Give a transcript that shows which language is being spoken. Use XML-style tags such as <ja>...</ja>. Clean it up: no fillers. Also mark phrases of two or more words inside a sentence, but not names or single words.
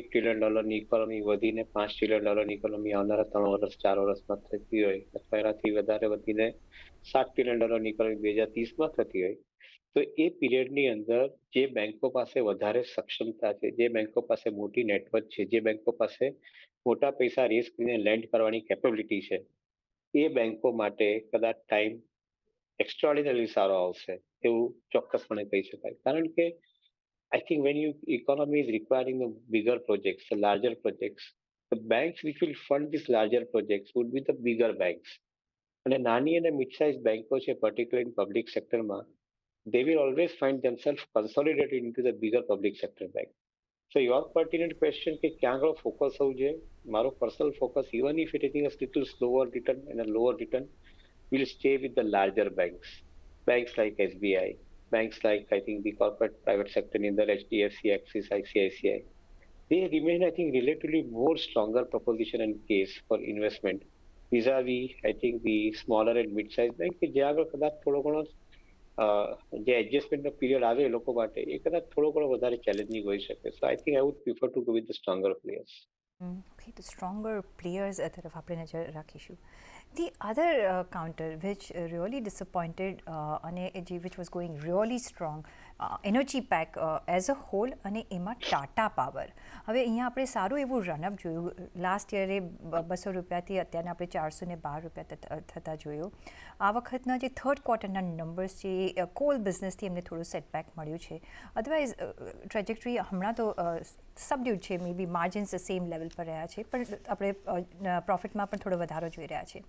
<en>trillion economy</en> <gu>વધીને</gu> <en>$5 trillion economy</en> <gu>આવનારા 3 વર્ષ 4 વર્ષમાં થતી હોય અથવા એનાથી વધારે વધીને</gu> <en>$7 trillion economy</en> <gu>2030માં થતી હોય તો એ પીરિયડની અંદર જે બેંકો પાસે વધારે સક્ષમતા છે, જે બેંકો પાસે મોટી નેટવર્ક છે, જે બેંકો પાસે મોટા પૈસા રેઝ કરીને લેન્ડ કરવાની કેપેબિલિટી છે, એ બેંકો માટે કદાચ</gu> <en>time extraordinary</en> <gu>સારો આવશે એવું ચોક્કસપણે કહી શકાય. કારણ કે</gu> <en>I think when you economy is requiring the bigger projects, the larger projects, the banks which will fund these larger projects would be the bigger banks.</en> <gu>અને નાની અને mid-sized બેંકો છે,</gu> <en>particularly in public sector માં, they will always find themselves consolidated into the bigger public sector bank. So your pertinent question</en> <gu>કે ક્યાં આગળ ફોકસ હોવું જોઈએ, મારો પર્સનલ ફોકસ</gu> <en>even if it is a little slower return and a lower return will stay with the larger banks. Banks like SBI, banks like I think the corporate private sector in the HDFC, Axis, ICICI. They remain I think relatively more stronger proposition and case for investment vis-a-vis I think the smaller and mid-sized bank</en> <gu>કે જ્યાં આગળ કદાચ થોડો ઘણો જે એડજસ્ટમેન્ટનો પીરિયડ આવે એ લોકો માટે એ કદાચ થોડો ઘણો વધારે ચેલેન્જિંગ હોઈ શકે.</gu> <en>So I think I would prefer to go with the stronger players.</en> <gu>ઓકે, તો</gu> <en>stronger players</en> <gu>તરફ આપણે નજર રાખીશું.</gu> <en>The other counter which really disappointed અને which was going really strong, energy pack as a whole,</en> <gu>અને એમાં ટાટા પાવર. હવે અહીંયા આપણે સારું એવું રનઅપ જોયું. લાસ્ટ યરે ₹200થી અત્યારના આપણે ₹412 થતા જોયું. આ વખતના જે થર્ડ ક્વાર્ટરના નંબર્સ છે એ કોલ બિઝનેસથી એમને થોડું સેટબેક મળ્યું છે.</gu> <en>otherwise trajectory</en> <gu>હમણાં તો સબડ્યુડ છે,</gu> <en>may be margins same level</en> <gu>પર રહ્યા છે, પણ આપણે પ્રોફિટમાં પણ થોડો વધારો જોઈ રહ્યા છે.</gu>